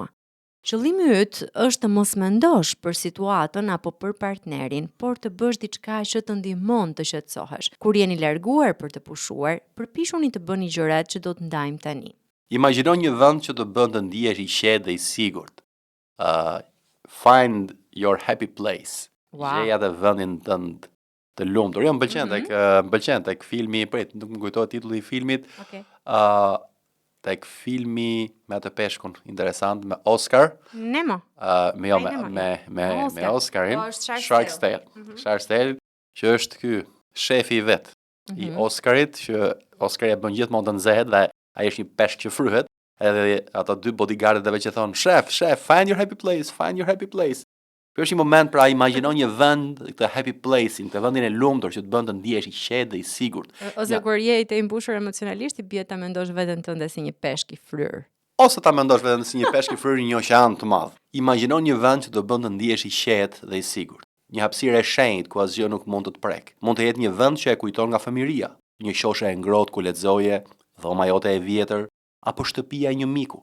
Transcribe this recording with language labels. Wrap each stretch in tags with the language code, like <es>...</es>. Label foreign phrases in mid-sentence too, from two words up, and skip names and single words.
<sq>Qëllimi yt është të mos mendosh për situatën apo për partnerin, por të bësh diçka që të ndihmon të qetësohesh. Kur jeni larguar për të pushuar, përpiquni të bëni gjërat që do të ndajmë tani. Imagjino një vend që të bën të ndihesh i qetë dhe i sigurt.</sq> <en>Find your happy place. Wow.</en> <sq>Gjej atë vendin tënd të lumtur. Jo, m'pëlqen tek filmi, nuk më kujtohet titulli i filmit.</sq> <en>Okay.</en> <sq>Tek filmi me atë peshkun interesant me Oscar. Nemo. Me Oscarin. Po, është Shark's Tale. Shark's Tale, që është ky shefi i vet i Oscarit, që Oscari e bën gjithmonë të nxehet dhe ai është një peshk që fryhet, edhe ato dy bodyguardëve që thonë, "Shef,</sq> <en>find your happy place, find your happy place."</en> <sq>Ky është një moment pra imagjino një vend, këtë</sq> <en>happy place-</en> <sq>in, këtë vendin e lumtur që të bën të ndihesh i qetë dhe i sigurt. Ose kur je i mbushur emocionalisht, i bie ta mendosh veten tënde si një peshk i fryr. Ose ta mendosh veten si një peshk i fryr në një oqean të madh. Imagjino një vend që të bën të ndihesh i qetë dhe i sigurt. Një hapësirë e shenjtë ku asgjë nuk mund të të prek. Mund të jetë një vend që e kujton nga fëmiria, një qoshe e ngrohtë ku lexoje, dhoma jote e vjetër, apo shtëpia e një miku.</sq>